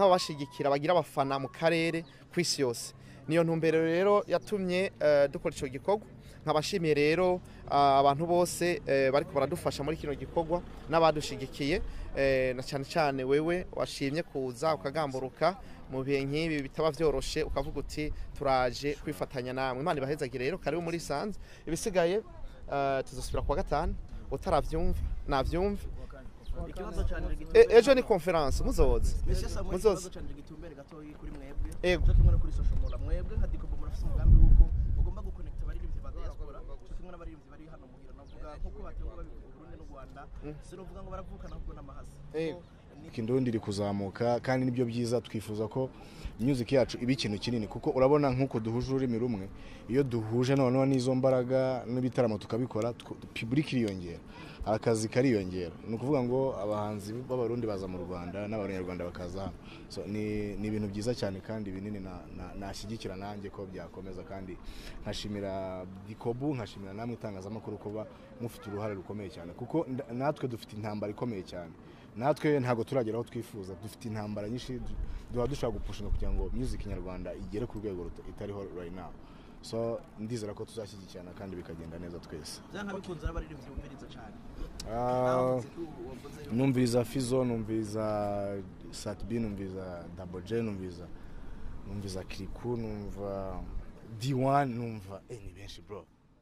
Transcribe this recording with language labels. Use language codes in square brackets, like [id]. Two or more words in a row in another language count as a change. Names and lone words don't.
[rn] abashigikira bagira abafana mu karere kw'isi yose niyo ntumbero rero yatumye dukora ico gikorwa nkabashimiye rero abantu bose bariko baradufasha muri kino gikorwa n'abadushigikiye na cyane cyane wewe washimye kuza ukagamburuka mu bihe nk'ibi bitaba vyoroshe ukavuga uti turaje kwifatanya namwe Imana ibahezagire rero karibu muri Sanze ibisigaye tuzosubira kwa gatanu utaravyumva navyumva ejo ni conference muzoze gitumbere gatoyi kuri mwebwe cyo kimwe no kuri [en] social media [rn] mwebwe nka Dikobo murafise umugambi wuko ugomba guconnecta abaririmbyi bagakora cyo kimwe n'abaririmbyi bari hano muhira navuga nkuko bateguye babivuga Burundi n'u Rwanda sinovuga ngo baravukana ahubwo n'amahasi [rw] Kindundi iri kuzamuka kandi nibyo byiza twifuza ko music yacu iba ikintu kinini kuko urabona nkuko duhuje ururimi rumwe iyo duhuje noneho n'izo mbaraga n'ibitaramo tukabikora public iriyongera akazi kariyongera ni ukuvuga ngo abahanzi b'abarundi baza mu Rwanda n'abanyarwanda bakaza so ni ibintu byiza cyane kandi binini nashyigikira nanjye ko byakomeza kandi nkashimira Dikobo nkashimira namwe itangazamakuru kuba mufite uruhare rukomeye cyane kuko natwe dufite intambara ikomeye cyane natwe ntago turageraho twifuza dufite intambara nyinshi dushaka gupushinga kugira ngo music nyarwanda igere ku rwego itariho [en] right now [rw] so ndizera ko tuzashyigikirana kandi bikagenda neza twese [rn] byanka bikunze abaririmbyi bumviriza cyane numviriza fizzo numviriza satbi numviriza double j numviriza kiriku numva d1 numva ni benshi bro